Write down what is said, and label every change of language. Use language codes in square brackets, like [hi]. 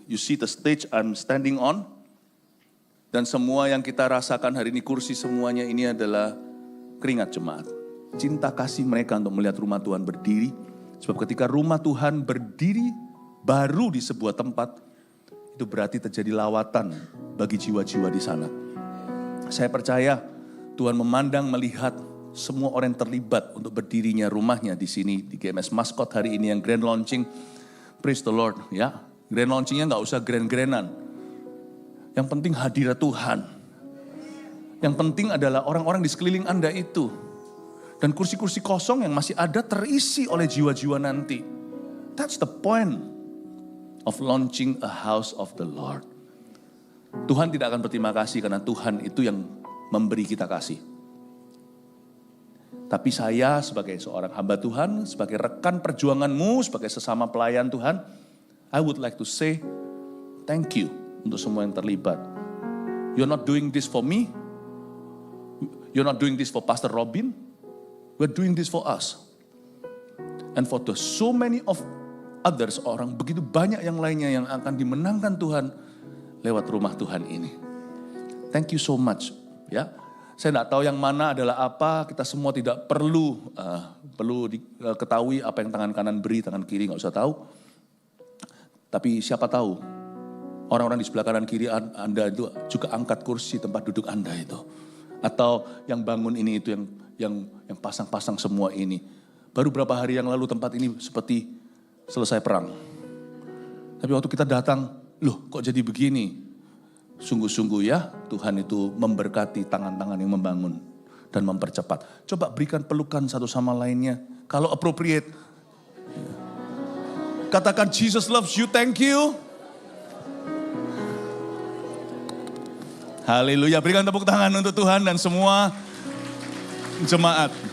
[en] You see the stage I'm standing on. [id] Dan semua yang kita rasakan hari ini, kursi semuanya ini adalah keringat jemaat. Cinta kasih mereka untuk melihat rumah Tuhan berdiri. Sebab ketika rumah Tuhan berdiri baru di sebuah tempat, itu berarti terjadi lawatan bagi jiwa-jiwa di sana. Saya percaya Tuhan memandang melihat semua orang yang terlibat untuk berdirinya rumahnya di sini di GMS Maskot hari ini yang grand launching. [en] Praise the Lord [id] ya. Grand launchingnya gak usah grand-grandan. Yang penting hadirat Tuhan. Yang penting adalah orang-orang di sekeliling Anda itu. Dan kursi-kursi kosong yang masih ada terisi oleh jiwa-jiwa nanti. [en] That's the point of launching a house of the Lord. [id] Tuhan tidak akan berterima kasih karena Tuhan itu yang memberi kita kasih. Tapi saya sebagai seorang hamba Tuhan, sebagai rekan perjuanganmu, sebagai sesama pelayan Tuhan, [en] I would like to say thank you [id] untuk semua yang terlibat. [en] You're not doing this for me. You're not doing this for Pastor Robin. We're doing this for us. And for the so many of others, [id] orang begitu banyak yang lainnya yang akan dimenangkan Tuhan lewat rumah Tuhan ini. [en] Thank you so much. [id] Ya, saya tidak tahu yang mana adalah apa. Kita semua tidak perlu ketahui apa yang tangan kanan beri, tangan kiri nggak usah tahu. Tapi siapa tahu orang-orang di sebelah kanan kiri Anda itu juga angkat kursi tempat duduk Anda itu, atau yang bangun ini itu yang pasang-pasang semua ini. Baru beberapa hari yang lalu tempat ini seperti selesai perang. Tapi waktu kita datang, loh kok jadi begini? Sungguh-sungguh ya, Tuhan itu memberkati tangan-tangan yang membangun dan mempercepat. Coba berikan pelukan satu sama lainnya. Kalau [en] appropriate, [id] katakan [en] Jesus loves you, thank you. [id] Haleluya, berikan tepuk tangan untuk Tuhan dan semua jemaat.